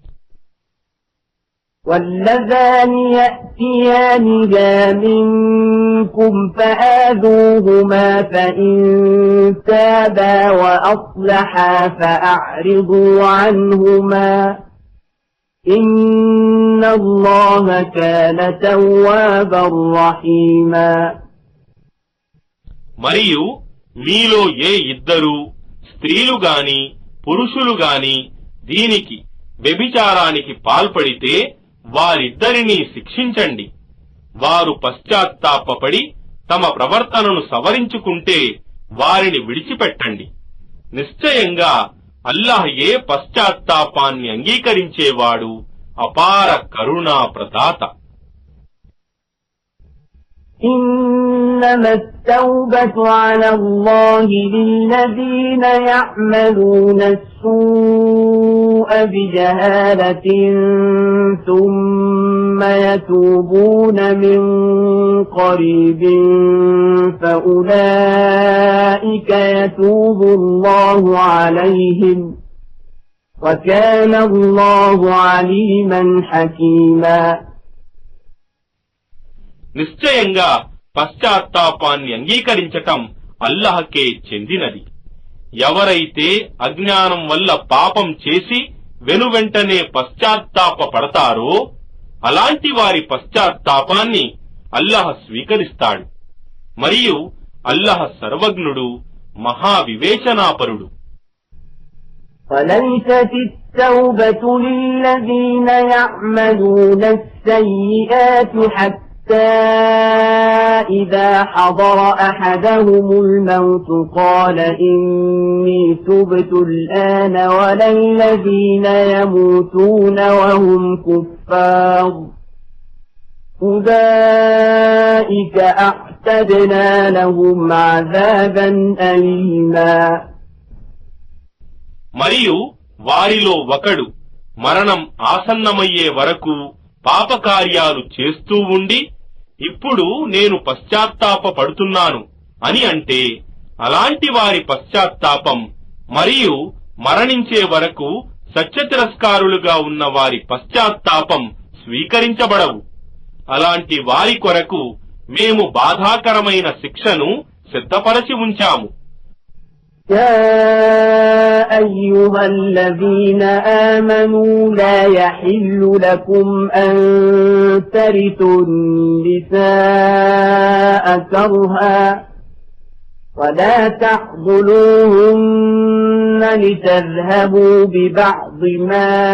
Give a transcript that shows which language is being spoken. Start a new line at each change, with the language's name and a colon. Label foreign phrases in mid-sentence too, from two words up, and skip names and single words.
Arabic: واللذان يأتيانها منكم فآذوهما فإن تابا وأصلحا فأعرضوا عنهما إن الله كان توابا رحيما.
Telugu: మరియు మీలో ఏ ఇద్దరు స్త్రీలు గాని పురుషులు గాని దీనికి వ్యభిచారానికి పాల్పడితే వారిద్దరినీ శిక్షించండి. వారు పశ్చాత్తాపపడి తమ ప్రవర్తనను సవరించుకుంటే వారిని విడిచిపెట్టండి. నిశ్చయంగా అల్లాహ్ ఏ పశ్చాత్తాపాన్ని అంగీకరించేవాడు, అపార కరుణా ప్రదాత.
Arabic: إن إنما التوبة على الله للذين يعملون السوء بجهالة ثم يتوبون من قريب فأولئك يتوب الله عليهم وكان الله عليما حكيما.
Telugu: నిశ్చయంగా పశ్చాత్తాపాన్ని అంగీకరించటం అల్లాహకే చెందినది. ఎవరైతే అజ్ఞానం వల్ల పాపం చేసి వెనువెంటనే పశ్చాత్తాప పడతారో అలాంటి వారి పశ్చాత్తాపాన్ని అల్లాహ్ స్వీకరిస్తాడు. మరియు అల్లాహ్ సర్వజ్ఞుడు, మహావివేచనాపరుడు.
Arabic: وليست التوبة للذين يعملون السيئات حتى إذا حضر أحدهم الموت قال إني تبت الآن ولا الذين يموتون وهم كفار أولئك أعتدنا لهم عذابا أليما.
Telugu: మరియు వారిలో ఒకడు మరణం ఆసన్నమయ్యే వరకు పాపకార్యాలు చేస్తూ ఉండి ఇప్పుడు నేను పశ్చాత్తాప పడుతున్నాను అని అంటే అలాంటి వారి పశ్చాత్తాపం మరియు మరణించే వరకు సత్యతిరస్కారులుగా ఉన్న వారి పశ్చాత్తాపం స్వీకరించబడవు. అలాంటి వారి కొరకు మేము బాధాకరమైన శిక్షను సిద్ధపరచి ఉంచాము.
Arabic: يا أيها الذين آمنوا لا يحل لكم أن ترثوا النساء كرها ولا تعضلوهن لتذهبوا ببعض ما